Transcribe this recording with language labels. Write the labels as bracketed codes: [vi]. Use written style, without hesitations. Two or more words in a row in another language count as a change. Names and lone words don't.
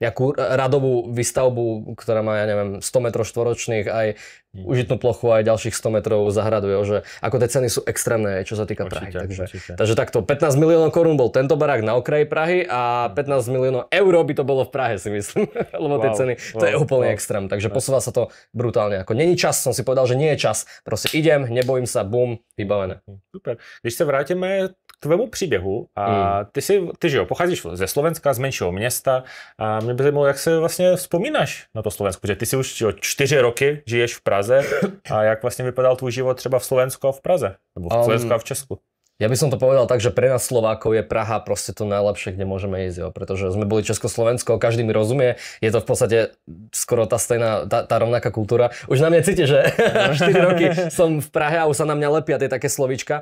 [sk] radovú výstavbu, ktorá má, ja neviem, 100 metrov šttvoročných, aj užitnú plochu, aj ďalších 100 metrov zahradu, že ako tie ceny sú extrémne, čo sa týka Prahy. Takže takto, 15 miliónov korún bol tento barák na okraji Prahy a 15 miliónov eur by to bolo v Prahe, si myslím, lebo tie ceny, to je úplne extrém, takže posúva sa to brutálne. Ako není čas, som si povedal, že nie je čas, proste idem, nebojím sa, bum, vybavené. [cs] Super. Když se vrátíme k tvému příběhu a ty že jo, pocházíš ze Slovenska, z menšího města a mě by zajímalo, jak se vlastně vzpomínáš na to Slovensko, protože ty si už 4 roky žiješ v Praze a jak vlastně vypadal tvůj život třeba v Slovensku a v Praze, nebo v Slovensku a v Česku? [sk] Ja by som to povedal tak, že pre nás Slovákov je Praha proste to najlepšie, kde môžeme ísť, jo, pretože sme boli Československo, každý mi rozumie, je to v podstate skoro tá stejná, tá rovnaká kultúra. Už na mne cíti, že 4 roky som v Prahe a už sa na mňa lepia tie také slovíčka.